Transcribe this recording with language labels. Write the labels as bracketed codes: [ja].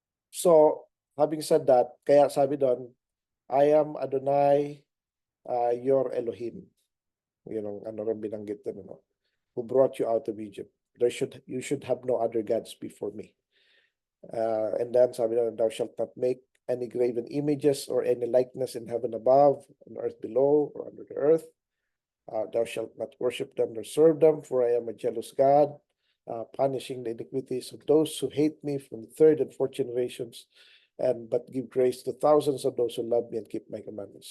[en] So, having said that, [tl] kaya sabi doon, [en] I am Adonai, your Elohim. [tl] Yun ang ano rin binanggit doon, ano? [en] Who brought you out of Egypt. You should have no other gods before me. And then [tl] sabi doon, [en] thou shalt not make any graven images or any likeness in heaven above, on earth below, or under the earth. Thou shalt not worship them nor serve them, for I am a jealous God, punishing the iniquities of those who hate me from the third and fourth generations, but give grace to thousands of those who love me and keep my commandments.